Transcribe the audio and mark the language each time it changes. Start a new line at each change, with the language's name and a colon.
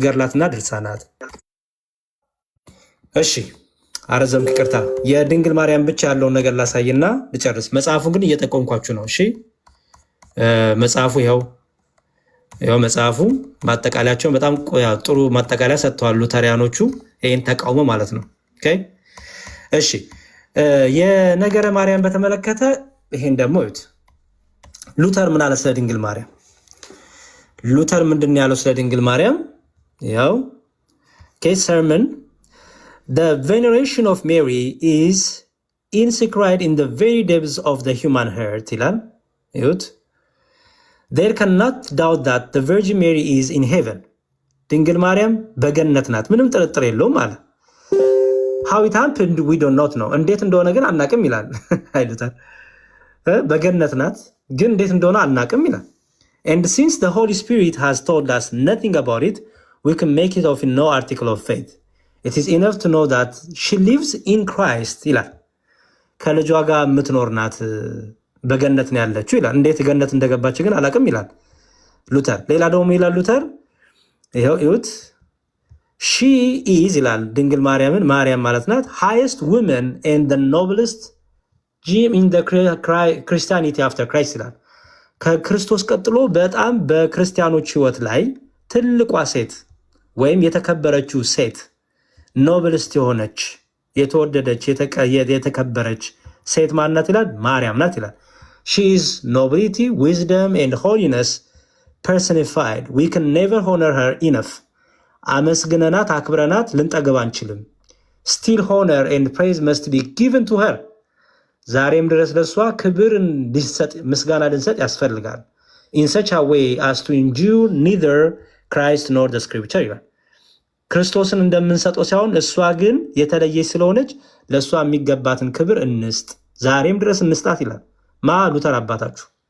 Amharic: ገድላትና ድርሳናት። እሺ አረዘምክ፣ ይቅርታ። የድንግል ማርያም ብቻ ያለውን ነገር ላሳይና ልጨርስ። መጽሐፉን ግን እየጠቆምኳችሁ ነው። እሺ መጽሐፉ ይኸው መጽሐፉ ማጠቃለያቸውን በጣም ጥሩ ማጠቃለያ ሰጥተዋል ሉተሪያኖቹ፣ ይህን ተቃውሞ ማለት ነው። እሺ የነገረ ማርያም በተመለከተ ይሄን ደግሞ እዩት። ሉተር ምን አለ ስለ ድንግል ማርያም? ሉተር ምንድን ያለው ስለ ድንግል ማርያም?
English: ያው sermon, the veneration of Mary is inscribed in the very depths of the human heart
Amharic: ይላል። እዩት።
English: There cannot doubt that the Virgin Mary is in heaven.
Amharic: ድንግል ማርያም በገነት ናት፣ ምንም ጥርጥር የለውም አለ።
English: How it happened we don't know.
Amharic: እንዴት እንደሆነ ግን አናቅም ይላል አይሉታል። በገነት ናት ግን እንዴት እንደሆነ አናቅም ይላል።
English: And since the Holy Spirit has told us nothing about it, we can make it of no article of faith. It is enough to know that she lives in Christ
Amharic: ይላል። ከልጇ ጋር የምትኖር ናት፣ በገነት ነው ያለችው ይላል። እንዴት ገነት እንደገባች ግን አላቅም ይላል ሉተር። ሌላ ደግሞ ይላል ሉተር ይኸው እዩት።
English: she is
Amharic: ይላል ድንግል ማርያምን ማርያም ማለት ናት
English: highest woman and the noblest gem in the Christianity after Christ
Amharic: ይላል። ከክርስቶስ ቀጥሎ በጣም በክርስቲያኖች ህይወት ላይ ትልቋ ሴት ወይም የተከበረችው ሴት ኖብልስት የሆነች የተወደደች የተከበረች ሴት ማናት ይላል? ማርያም ናት ይላል።
English: she is nobility, wisdom and holiness personified. We can never honor her enough.
Amharic: አመስግነናት አክብረናት ልንጠገብ አንችልም።
English: still honor and praise must be given to her.
Amharic: ዛሬም ድረስ ለሷ ክብር እንዲሰጥ ምስጋና ልንሰጥ ያስፈልጋል።
English: in such a way as to endure neither Christ nor the scripture
Amharic: ይላል። ክርስቶስን እንደምንሰጠው ሳይሆን እሷ ግን የተለየች ስለሆነች ለሷ የሚገባትን ክብር እንስጥ፣ ዛሬም ድረስ እንስጣት ይላል። ማ ሉተር አባታችሁ